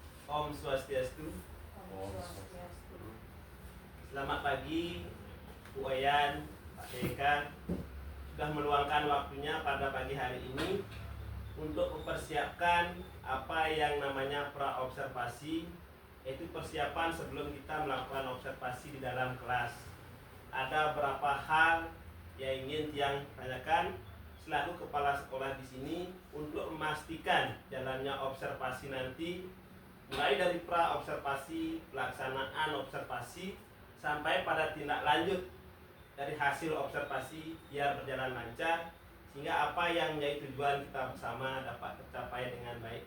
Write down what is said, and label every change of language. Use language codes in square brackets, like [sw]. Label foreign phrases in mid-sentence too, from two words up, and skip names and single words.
[sa] Om Swastiastu. Om Swastiastu. [id] Selamat pagi Bu Wayan, Pak Deka, sudah meluangkan waktunya pada pagi hari ini untuk mempersiapkan apa yang namanya pra-observasi, yaitu persiapan sebelum kita melakukan observasi di dalam kelas. Ada beberapa hal yang ingin Tiang tanyakan selaku kepala sekolah di sini untuk memastikan jalannya observasi nanti, mulai dari pra-observasi, pelaksanaan observasi, sampai pada tindak lanjut dari hasil observasi biar berjalan lancar, sehingga apa yang menjadi tujuan kita bersama dapat tercapai dengan baik.